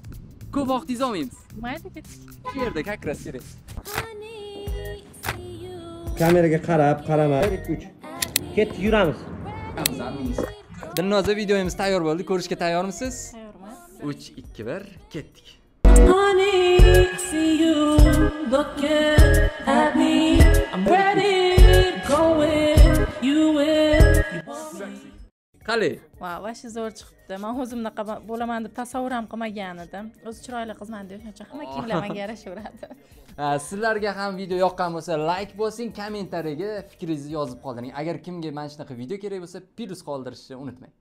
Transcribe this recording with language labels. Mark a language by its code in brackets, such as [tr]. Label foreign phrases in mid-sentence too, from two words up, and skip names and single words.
[uz] Ko'p vaqtingizni olmaymiz. Mayli ketdik. Bu yerda kakras kerak. Kameraga qarab, qaramay, 2-3. Ketdik, yuramiz. Dilnoza videomiz tayyor bo'ldi. Ko'rishga tayyormisiz? Tayyorman. 3 2 1 ketdik. [en] Honey, I see you looking at me. I'm ready to go with you with. [uz] Qali. Vash zo'r chiqibdi. Men o'zimnaqa bo'laman deb tasavvur ham qilmagan edim. O'zi chiroyli qizman deb shuncha hamma kiyimlar menga yarashaveradi. Sizlarga ham video yoqqan bo'lsa, like bosing, kommentariyaga fikringizni yozib qoldiring. Agar kimga mana shunaqa video kerak bo'lsa, plus qoldirishni unutmang.